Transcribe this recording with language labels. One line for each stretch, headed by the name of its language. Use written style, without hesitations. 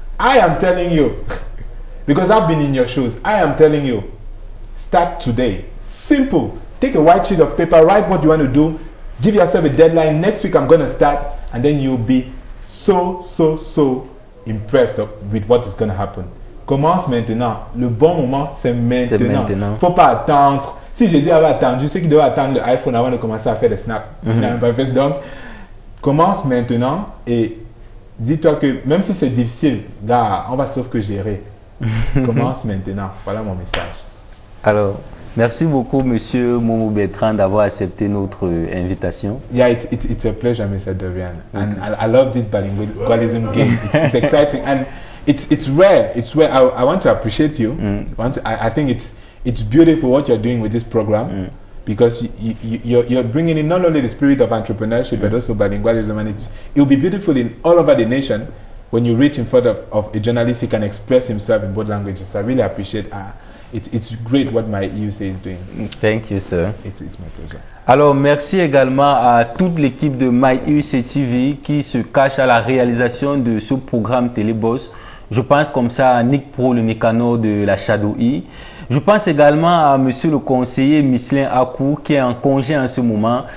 English: I am telling you, because I've been in your shoes, I am telling you, start today. Simple. Take a white sheet of paper, write what you want to do, give yourself a deadline, next week I'm going to start, and then you'll be so impressed with what is going to happen.
French: Commence maintenant. Le bon moment, c'est maintenant. Faut pas attendre. Si Jésus avait attendu, ceux qui devaient attendre l'iPhone avant de commencer à faire des snaps. Donc, commence maintenant et dis-toi que même si c'est difficile, gars, on va sauf que gérer. Commence maintenant. Voilà mon message. Alors, merci beaucoup, Monsieur Momo Bertrand, d'avoir accepté notre invitation.
English: Yeah, it's a pleasure, Mr. Dorian. And I love this bilingualism game. It's exciting and it's rare. It's rare. I want to appreciate you. I think it's beautiful what you're doing with this program because you're bringing in not only the spirit of entrepreneurship but also bilingualism, and it will be beautiful in all over the nation. when you reach in front of a journalist, he can express himself in both languages. I really appreciate it's great what my IUC is doing. Thank you, sir. It's my pleasure.
French: Alors, merci également à toute l'équipe de MyIUC TV qui se cache à la réalisation de ce programme Téléboss. Je pense comme ça à Nick Pro, le mécano de la Shadow E. Je pense également à monsieur le conseiller Mislin Akou qui est en congé en ce moment.